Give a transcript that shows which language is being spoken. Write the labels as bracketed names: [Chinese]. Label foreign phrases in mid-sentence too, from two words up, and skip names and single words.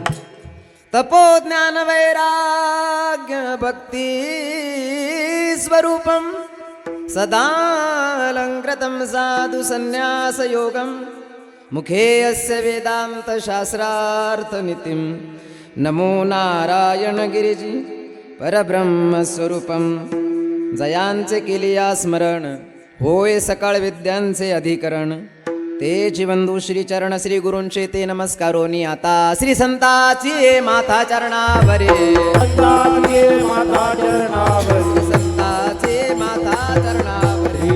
[Sanskrit] तपो ज्ञान वैराग्य भक्ति स्वरूपं सदालंकृतं साधु संन्यास योगं. मुखे अस्य वेदांत शास्त्रार्थ नितिं. नमो नारायण गिरिजी परब्रह्म स्वरूपं. [Marathi] जयांचे केलिया स्मरण होय सकळ विद्यांचे अधिकरण. तेची वंदू श्री चरण श्री गुरूंचे ते नमस्कारोनी. आता श्री संताची माथा चरणावरे, संताची माथा चरणावरी, संताची माथा चरणावरी,